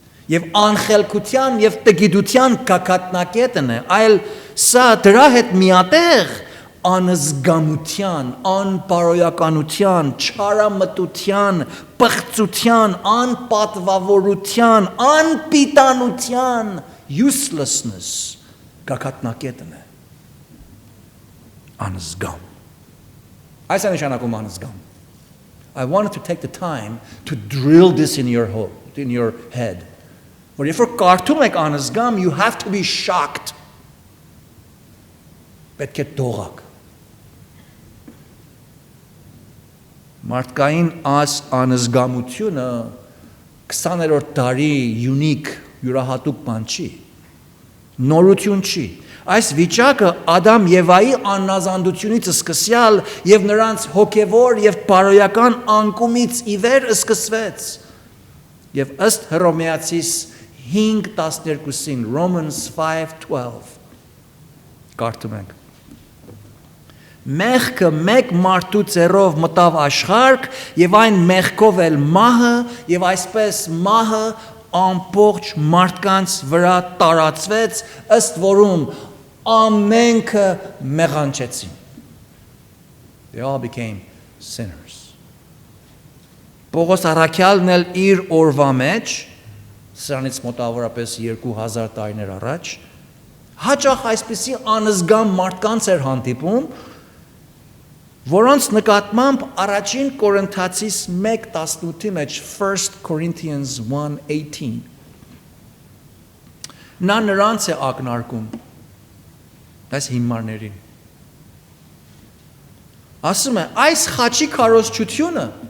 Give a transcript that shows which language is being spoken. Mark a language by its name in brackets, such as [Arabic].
[Armenian] եւ անխելքության եւ տգիտության կակատնակետն է, այլ սա դրա հետ միատեղ անզգամության, անպարոյականության, չարամտության, պղծության, անպատվավորության, անպիտանության uselessness կակատնակետն է։ Անզգամ։ Այս է նշանակում անզգամ։ [English] I wanted to take the time to drill this in your head. [Armenian] Որ [English] if you're [Armenian] կարդում եք անզգամ, [English] you have to be shocked. [Armenian] Պետք է դողակ։ Մարդկային այս անզգամությունը 20-րդ դարի unique յուրահատուկ բան չի։ Նորություն չի։ Այս վիճակը Ադամ Եվայի աննազանդությունից սկսյալ եւ նրանց հոգեվոր եւ բարոյական անկումից ի վեր սկսվեց։ Եվ ըստ Հռոմեացիս 5:12-ին Romans 5:12 կարդում ենք. Մեղքը մեկ մարդու ծերով մտավ աշխարհ եւ այն մեղքով էլ մահը եւ այսպես մահը ամբողջ մարդկանց վրա տարածվեց, ըստ որում ամենքը մեղանչեցին. [English] They all became sinners. [Armenian] Պողոս առաքյալն էլ իր օրվա մեջ, սրանից մոտավորապես 2000 տարիներ առաջ, հաճախ այսպիսի անզգամ մարդկանց էր հանդիպում, որոնց նկատմամբ առաջին Կորինթացիս 1:18-ի մեջ 1 Corinthians 1:18 նա նրանց է ակնարկում այս հիմարներին ասում է այս խաչի քարոզչությունը